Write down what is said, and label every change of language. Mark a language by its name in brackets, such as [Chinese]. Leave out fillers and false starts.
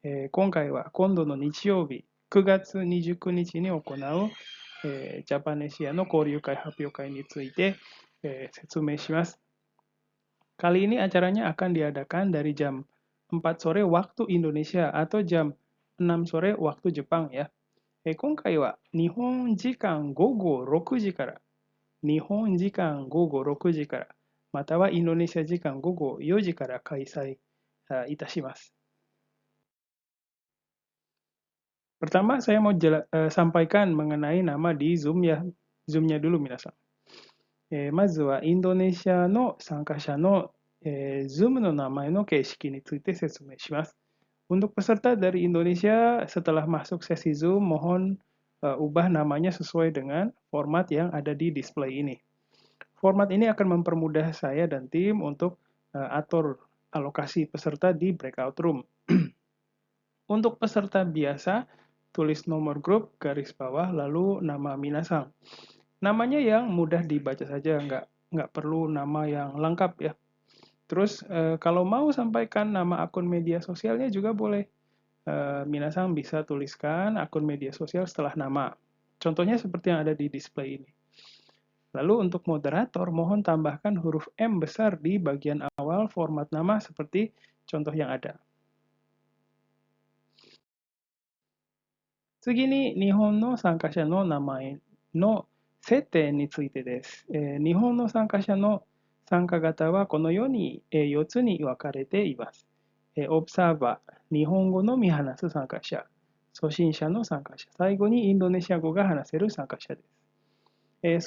[Japanese] 今回は今度の日曜日、9月29日に行うジャパネシアの交流会発表会について、説明します。 [Indonesian] Kali ini acaranya akan diadakan dari jam 4 sore waktu Indonesia atau jam 6 sore waktu Jepang ya. [Japanese] 今回は日本時間午後6時から、日本時間午後6時から、またはインドネシア時間午後4時から開催いたします。 [Indonesian] Pertama, saya mau sampaikan mengenai nama di Zoom ya. Zoom-nya dulu, minasan. [Japanese] まずはインドネシアの参加者の、Zoom の名前の形式について説明します。 [Indonesian] Untuk peserta dari Indonesia, setelah masuk sesi Zoom, mohon ubah namanya sesuai dengan format yang ada di display ini. Format ini akan mempermudah saya dan tim untuk atur alokasi peserta di breakout room. Untuk peserta biasa, tulis nomor grup, garis bawah, lalu nama minasang. Namanya yang mudah dibaca saja, nggak perlu nama yang lengkap ya. Terus kalau mau sampaikan nama akun media sosialnya juga boleh. Minasang bisa tuliskan akun media sosial setelah nama. Contohnya seperti yang ada di display ini. Lalu untuk moderator, mohon tambahkan huruf M besar di bagian awal format nama seperti contoh yang ada. [Japanese] 次に日本の参加者の名前の設定についてです。日本の参加者の参加型はこのように4つに分かれています。オブサーバー、日本語のみ話す参加者、初心者の参加者、最後にインドネシア語が話せる参加者です。